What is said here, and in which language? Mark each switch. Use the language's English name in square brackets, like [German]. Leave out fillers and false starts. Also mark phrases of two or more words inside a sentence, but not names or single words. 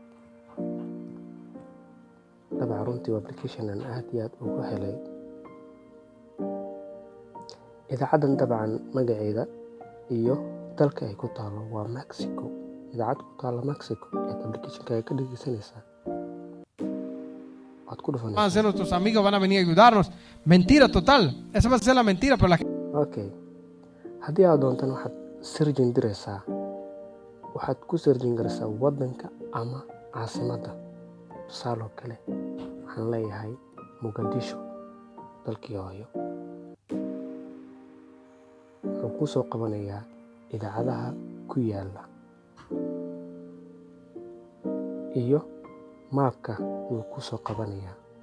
[Somali] dabcan runtii waa application aan aad iyo aad ugu helay. idaacaddan dabcan magaceeda iyo dalka ay ku taalo waa Mexico. idaacad ku taalo Mexico ee application-ka ay ka dhageysanaysaa. [Spanish] Van a ser nuestros amigos, van a venir a ayudarnos. Mentira total. Esa va a ser la mentira, pero la gente. Okay. [Somali] haddii aad doontan waxaad searching diraysaa. waxaad ku searching garaysaa wadanka ama caasimadda. tusaale kale waxaan leeyahay Muqdisho, dalkii hooyo. wuxuu ku soo qabanayaa idaacadaha ku yaala iyo maapka wuu ku soo qabanayaa.